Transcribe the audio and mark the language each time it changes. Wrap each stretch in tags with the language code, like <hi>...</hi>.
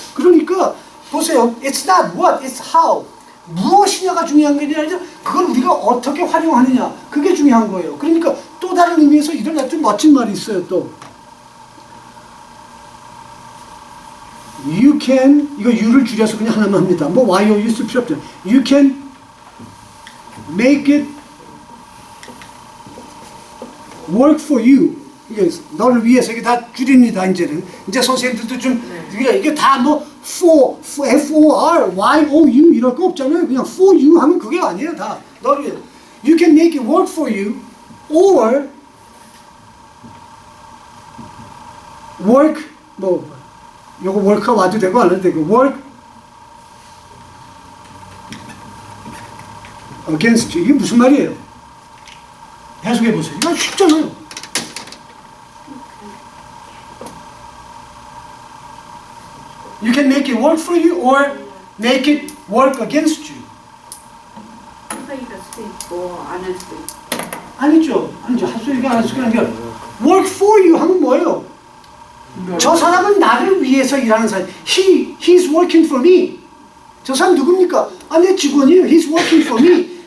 <ko>그러니까 보세요.</ko> <en>It's not what, it's how.</en> <ko>무엇이냐가 중요한 게 아니라 그걸 우리가 어떻게 활용하느냐 그게 중요한 거예요. 그러니까 또 다른 의미에서 이런 아주 멋진 말이 있어요. 또</ko> <en>You can,</en> <ko>이거 U를 줄여서 그냥 하나만 합니다. 뭐 YOU 쓸 필요 없죠.</ko> <en>You can make it work for you.</en> <ko>이게 너를 위해서 이게 다 줄입니다. 이제는 이제 선생님들도 좀 이게 다 뭐 FOR, YOU 이럴 거 없잖아요. 그냥</ko> <en>for you</en> <ko>하면 그게 아니에요. 다 너를 위해.</ko> <en>You can make it work for you, or work</en> <ko>뭐 요거 work가 와도 되고 안 해도 되고</ko> <en>work against you.</en> <ko>이게 무슨 말이에요? 해석해 보세요. 이거 쉽잖아요.</ko> <en>You can make it work for you or make it work against you.</en> <ko>할 수도 있고 안 할 수도 있고. 아니죠. 할 수 있게 안 할 수 있게 아니라</ko> <en>work for you</en> <ko>하면 뭐예요? 저 사람은 나를 위해서 일하는 사람.</ko> <en>He's working for me.</en> <ko>저 사람 누굽니까? 내 직원이에요.</ko> <en>He's working for me.</en>